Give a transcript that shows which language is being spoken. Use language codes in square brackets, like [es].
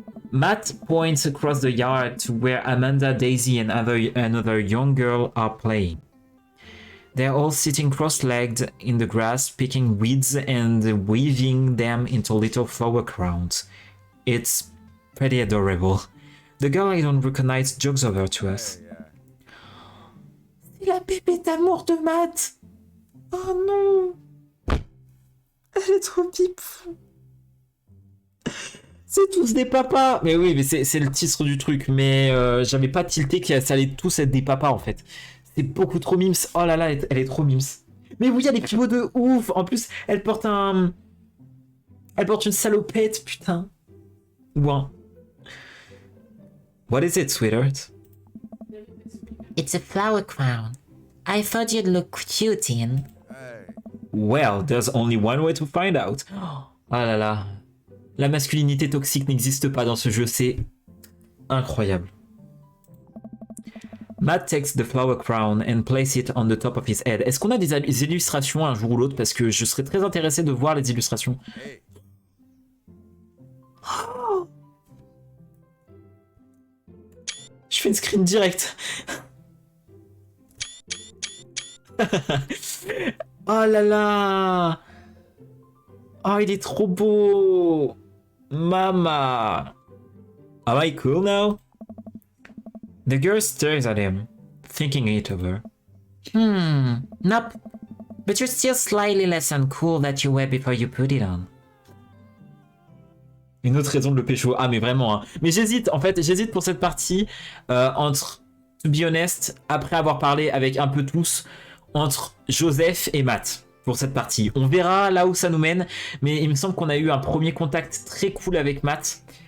[en] Matt points across the yard to where Amanda, Daisy and another young girl are playing. They're all sitting cross-legged in the grass, picking weeds and weaving them into little flower crowns. It's pretty adorable. The girl I don't recognize jogs over to us. [fr] C'est la bébé d'amour de Matt! Oh non! Elle est trop pipou! C'est tous des papas! Mais oui, mais c'est le titre du truc, mais j'avais pas tilté que ça allait tous être des papas en fait. C'est beaucoup trop mimes. Oh là là, elle est trop mimes. Mais oui, il y a des pivots de ouf. En plus, elle porte une salopette, putain. [en] Ouin. What is it, sweetheart? It's a flower crown. I thought you'd look cute in. Well, there's only one way to find out. [fr] Oh là là. La masculinité toxique n'existe pas dans ce jeu, c'est incroyable. [en] Matt takes the flower crown and place it on the top of his head. [fr] Est-ce qu'on a des illustrations un jour ou l'autre? Parce que je serais très intéressé de voir les illustrations. Oh, je fais une screen direct. Oh là là. Oh, il est trop beau. [en] Mama. Am I cool now? The girl stares at him, thinking it over. Nope. But you're still slightly less uncool that you were before you put it on. [fr] Une autre raison de le pécho. Ah, mais vraiment, hein. Mais j'hésite, en fait, j'hésite pour cette partie entre, [en] to be honest, [fr] après avoir parlé avec un peu tous, entre Joseph et Matt pour cette partie. On verra là où ça nous mène, mais il me semble qu'on a eu un premier contact très cool avec Matt.